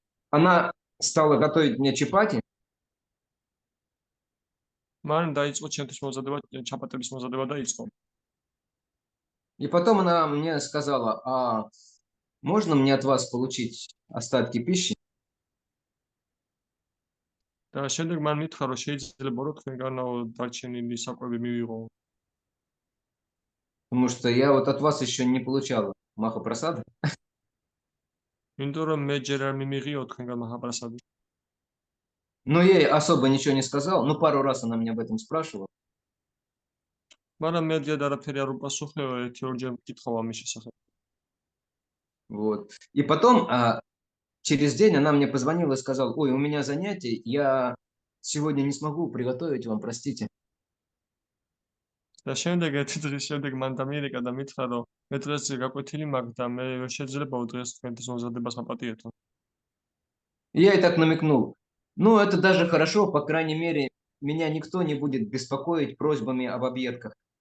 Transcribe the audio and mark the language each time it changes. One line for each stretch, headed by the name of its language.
Russian: Она стала готовить мне чапати.
Georgian: მან დაიწყო ჩემთვის მომზადება, ჩაპატების მომზადება დაიწყო.
Russian: И потом она мне сказала, а можно мне от вас получить остатки пищи?
Georgian: და შემდეგ მან მითხრა, რომ შეიძლება რომ თქვენგანო დარჩენილი საკვები მივიღო.
Russian: Потому что я вот от вас еще не получал махапрасада.
Georgian: იმიტომ რომ მე ჯერ არ მიმიღიო თქვენგან მაჰაპრასადი.
Russian: Но я ей особо ничего не сказал. Ну, пару раз она меня об этом спрашивала.
Georgian: მაგრამ მე დიად არაფერი არ უპასუხეო, ერთი-ორჯერ მკითხავ ამის შესახებ.
Russian: Вот. И потом, через день она мне позвонила и сказала, ой, у меня занятие, я сегодня не смогу приготовить вам, простите.
Georgian: და შემდეგ ერთი დღის შემდეგ მან დამირეკა და მითხრა, რომ მე დღეს გაკვეთილი მაქვს და მე ვერ შეიძლება დღეს თქვენთვის მომზადებას მაპატიეთო.
Russian: Я ей так намекнул. Ну, это даже хорошо, по крайней мере, меня никто не будет беспокоить просьбами об объедках.